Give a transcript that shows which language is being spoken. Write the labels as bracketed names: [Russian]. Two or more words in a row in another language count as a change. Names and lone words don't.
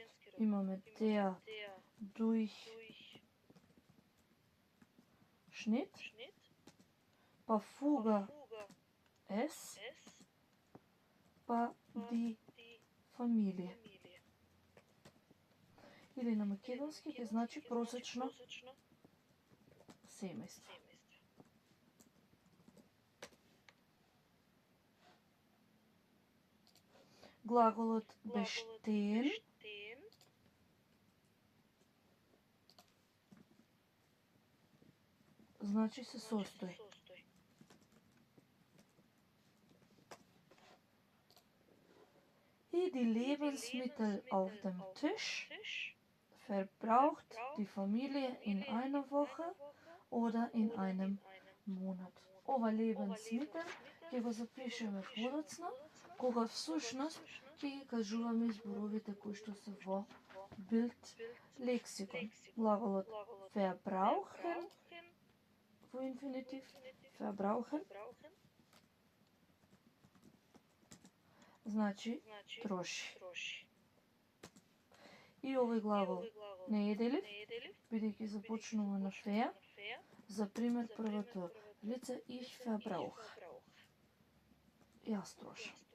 [German] Имаме der Durchschnitt, [Macedonian] па фуга es, па [German] die Familie. [Macedonian] Или на македонски ќе значи просечно семејство. Глаголот bestehen значи се состои. [German] И die Lebensmittel auf dem Tisch verbraucht die Familie in einer Woche oder in einem Monat. [Macedonian] Ова Lebensmittel ќе го запишеме подоцна, кога всушност ќе ги кажуваме зборовите кои што се во Bild лексикон. Глаголот verbrauchen во инфинитив, verbrauchen. Значи троши. И овој главол не е делив, бидејќи започнува на феа. За пример, првото лице [German] ich verbrauche. [Macedonian] Јас трошам.